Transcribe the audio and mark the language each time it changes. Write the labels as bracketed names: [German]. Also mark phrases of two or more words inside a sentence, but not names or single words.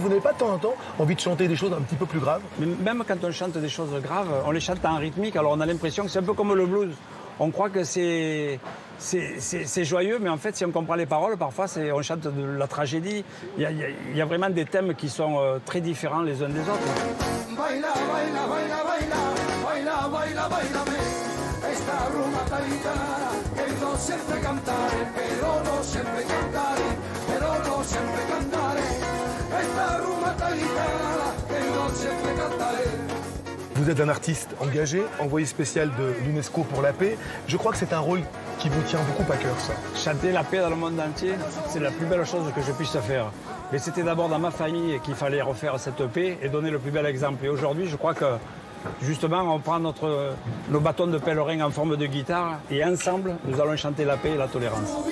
[French] Vous n'avez pas de temps en temps envie de chanter des choses un petit peu plus graves? Même quand on chante des choses graves, on les chante en rythmique. Alors on a l'impression que c'est un peu comme le blues. On croit que c'est joyeux, mais en fait, si on comprend les paroles, parfois, on chante de la tragédie. Il y a vraiment des thèmes qui sont très différents les uns des autres. [Spanish] Baila, baila, baila, baila, baila, baila, bailame. Esta rumba taitana, que no siempre cantaré, pero no siempre cantaré, pero no siempre cantaré. Esta rumba taitana, que no siempre cantaré. [French] Vous êtes un artiste engagé, envoyé spécial de l'UNESCO pour la paix. Je crois que c'est un rôle qui vous tient beaucoup à cœur, ça. Chanter la paix dans le monde entier, c'est la plus belle chose que je puisse faire. Mais c'était d'abord dans ma famille qu'il fallait refaire cette paix et donner le plus bel exemple. Et aujourd'hui, je crois que, justement, on prend nos bâtons de pèlerin en forme de guitare et ensemble, nous allons chanter la paix et la tolérance.